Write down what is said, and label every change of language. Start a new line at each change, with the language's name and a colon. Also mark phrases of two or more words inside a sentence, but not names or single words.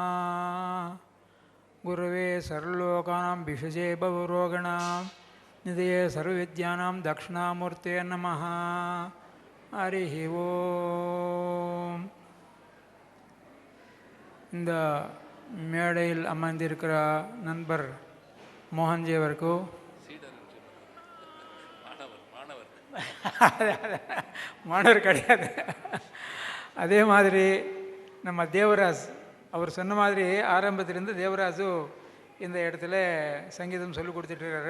Sanskrit: गुरवे सर्वलोकानां भिषजे भवरोगिणां निधये सर्वविद्यानां दक्षिणामूर्ते नमः. हरिः ओम्.
Tamil: இந்த மேடையில் அமர்ந்திருக்கிற நண்பர் மோகன்ஜி அவருக்கு மாணவர் கிடையாது. அதே மாதிரி நம்ம தேவராஜ் அவர் சொன்ன மாதிரி ஆரம்பத்திலேருந்து தேவராஜு இந்த இடத்துல சங்கீதம் சொல்லி கொடுத்துட்ருக்காரு.